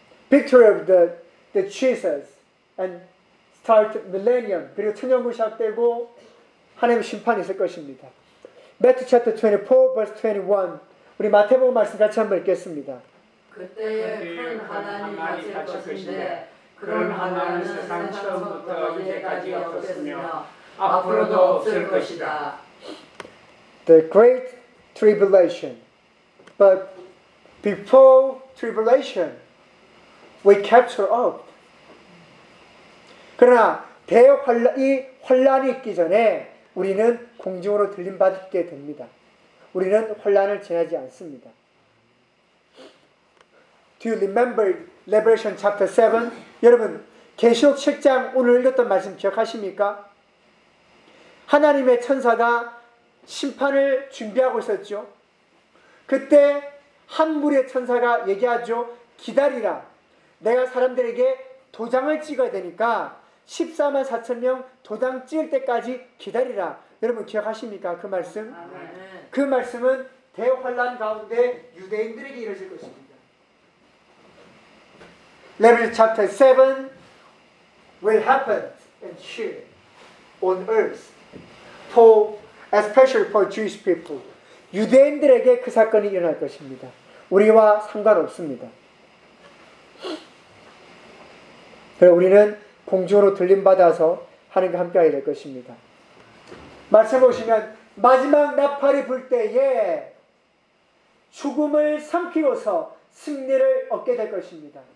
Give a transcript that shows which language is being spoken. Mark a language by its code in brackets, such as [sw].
[en] victory of the Jesus and start millennium [ko] 그리고 천년국 시작되고 하나님 심판이 있을 것입니다. [en] Matthew chapter 24 verse 21 [ko] 우리 마태복음 말씀 같이 한번 읽겠습니다. 그때에 큰 하나님 가실 것인데 그런 하나님 세상 처음부터 이제까지 없었으며 앞으로도 없을 것이다. [en] The great tribulation but before tribulation we capture up. [ko] 그러나 대환란이 환란이 있기 전에 우리는 공중으로 들림받게 됩니다. 우리는 환란을 지나지 않습니다. [en] Do you remember Revelation chapter 7? [ko] 여러분, 계시록 7장 오늘 읽었던 말씀 기억하십니까? 하나님의 천사가 심판을 준비하고 있었죠. 그때 한 무리의 천사가 얘기하죠. 기다리라. 내가 사람들에게 도장을 찍어야 되니까 14만 4천 명 도장 찍을 때까지 기다리라. 여러분 기억하십니까? 그 말씀. 아멘. 그 말씀은 대환란 가운데 유대인들에게 이루어질 것입니다. [en] 레위기 chapter 7 will happen and here on earth for especially for Jewish people. [ko] 유대인들에게 그 사건이 일어날 것입니다. 우리와 상관없습니다. 그래서 우리는 공중으로 들림받아서 하나님과 함께하게 될 것입니다. 말씀 보시면 마지막 나팔이 불 때에 죽음을 삼키고서 승리를 얻게 될 것입니다.